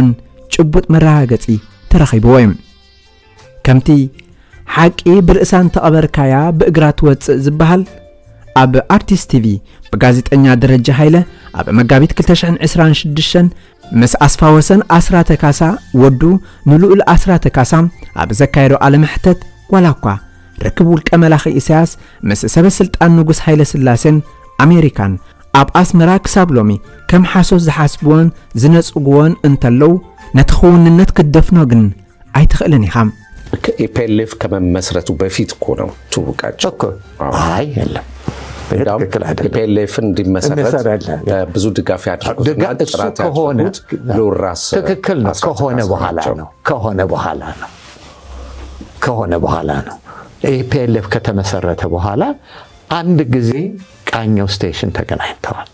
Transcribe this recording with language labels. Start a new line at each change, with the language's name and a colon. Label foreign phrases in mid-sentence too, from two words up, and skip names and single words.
Tigrinya: ጭቡጥ መረጋገፂ ተረኺብዎ እዩ። ከምቲ ሓቂ ብርእሳን ተቐበርካያ ብእግራ ትወፅእ ዝበሃል ኣብ ኣርቲስት ቲቪ ብጋዜጠኛ ደረጃ ሃይለ ኣብ መጋቢት 2026 ምስ ኣስፋወሰን ኣስራተ ካሳ ወዱ ንልዑል ኣስራተ ካሳ ኣብ ዘካየዶ ዓለምሕተት ዋላኳ ርክብ ውልቀ መላኺ ኢሳያስ ምስ ሰበ ስልጣን ንጉስ ሃይለ ስላሴን ኣሜሪካን ኣብ ኣስመራ ክሳብ ሎሚ ከም ሓሶት ዝሓስብዎን ዝነጽግዎን እንተለው ነቲ ኽውንነት ክደፍኖ ግን ኣይትኽእልን ኢኻ
Amharic: ኢፒኤልኤፍ ከመመስረቱ በፊት እኮ ነው ትውቃቸው እኮ አይ የለም ኢፒኤልኤፍን እንዲመሰረት ብዙ ድጋፍ ያደረጉት ጥራት ያደረጉት ሎራስ ትክክል ነው ከሆነ በኋላ ነው ኢፒኤልኤፍ ከተመሰረተ በኋላ አንድ ጊዜ ቃኘው ስቴሽን ተገናኝተዋል